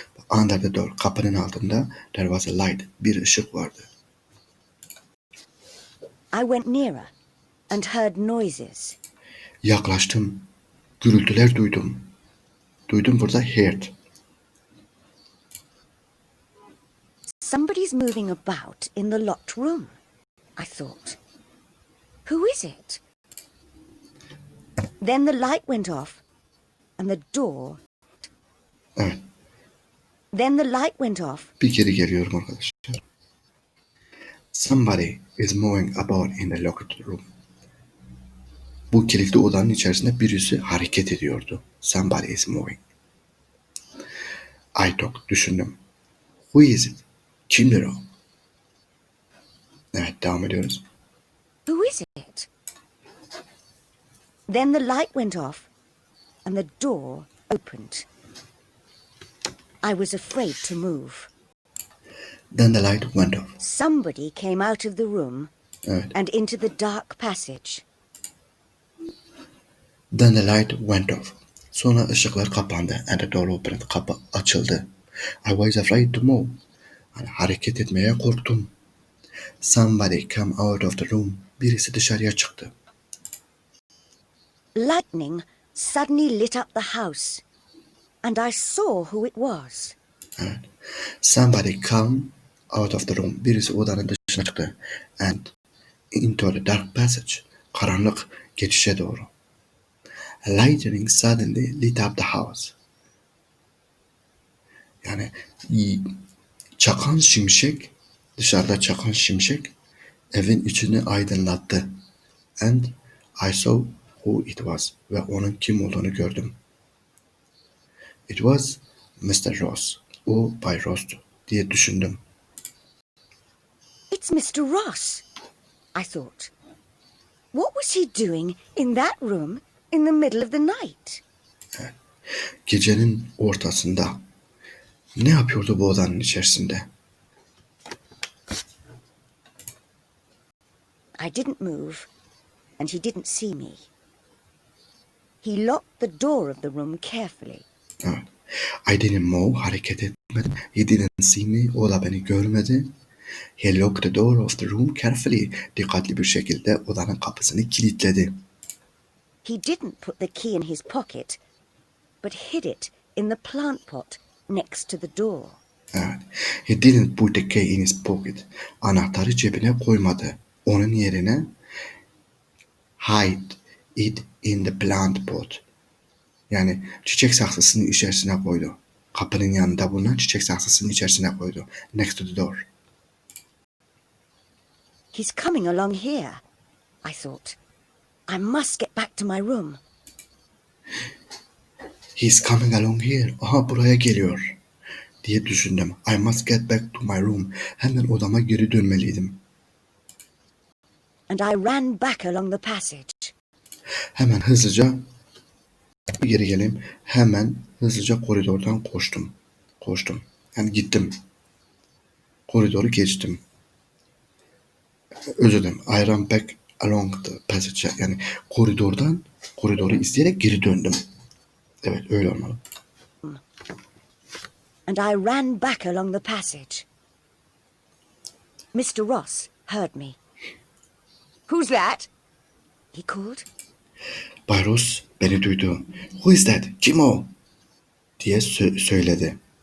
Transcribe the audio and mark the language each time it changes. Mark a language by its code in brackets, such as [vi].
[en] Under the door. [tr] Kapının altında [en] there was a light. [tr] Bir ışık vardı. [en] I went nearer and heard noises. [tr] Yaklaştım. Gürültüler duydum. Duydum burada [en] heard. Somebody's moving about in the locked room, I thought. Who is it? Then the light went off and the door... [tr] Evet. [en] Then the light went off. [tr] Bir geri geliyorum arkadaşlar. [en] Somebody is moving about in the locked room. [tr] Bu kilitli odanın içerisinde birisi hareket ediyordu. [en] Somebody is moving. I thought, [tr] düşündüm. [en] Who is it? [tr] Kimdir o? Evet, devam ediyoruz. [en] Who is it? Then the light went off and the door opened. I was afraid to move. Then the light went off. Somebody came out of the room [tr] Evet. [en] and into the dark passage. Then the light went off. [tr] Sonra ışıklar kapandı. [en] And the door opened. [tr] Kapı açıldı. [en] I was afraid to move. [tr] Yani hareket etmeye korktum. [en] Somebody came out of the room. [tr] Birisi dışarıya çıktı. [en] Lightning suddenly lit up the house, and I saw who it was. [tr] Evet. [en] Somebody came out of the room. [tr] Birisi odanın dışına çıktı. [en] And into the dark passage. [tr] Karanlık geçişe doğru. [en] Lightning suddenly lit up the house. [tr] Yani çakan şimşek, dışarıda çakan şimşek evin içini aydınlattı. [en] And I saw who it was. [tr] Ve onun kim olduğunu gördüm. [en] It was Mr. Ross. [tr] O Bay Ross'tu diye düşündüm. [en] It's Mr. Ross, I thought. What was he doing in that room in the middle of the night? [tr] Gecenin ortasında ne yapıyordu bu odanın içerisinde? [en] I didn't move, and he didn't see me. He locked the door of the room carefully. [tr] Evet. [en] I didn't move, [tr] hareket etmedim. [en] He didn't see me, [tr] o da beni görmedi. [en] He locked the door of the room carefully. [tr] Dikkatli bir şekilde odanın kapısını kilitledi. [en] He didn't put the key in his pocket, but hid it in the plant pot next to the door. [tr] Evet. [en] He didn't put the key in his pocket. [tr] Anahtarı cebine koymadı. Onun yerine [en] hide it in the plant pot. [tr] Yani çiçek saksısının içerisine koydu. Kapının yanında bulunan çiçek saksısının içerisine koydu. [en] Next to the door. He's coming along here, I thought. I must get back to my room. He's coming along here. [tr] Aha, buraya geliyor diye düşündüm. [en] I must get back to my room. [tr] Hemen odama geri dönmeliydim. [en] And I ran back along the passage. [tr] Hemen hızlıca Bir geri geleyim. Hemen hızlıca koridordan koştum. Koştum. Yani gittim. Koridoru geçtim. Özür dilerim. [en] I ran back along the passage. [tr] Yani koridoru izleyerek geri döndüm. Evet, öyle olmalı. [en] And I ran back along the passage. Mr. Ross heard me. "Who's that?" he called. [tr] Bay Ross beni duydu. [en] Who is that? [tr] Kim o? Diye söyledi.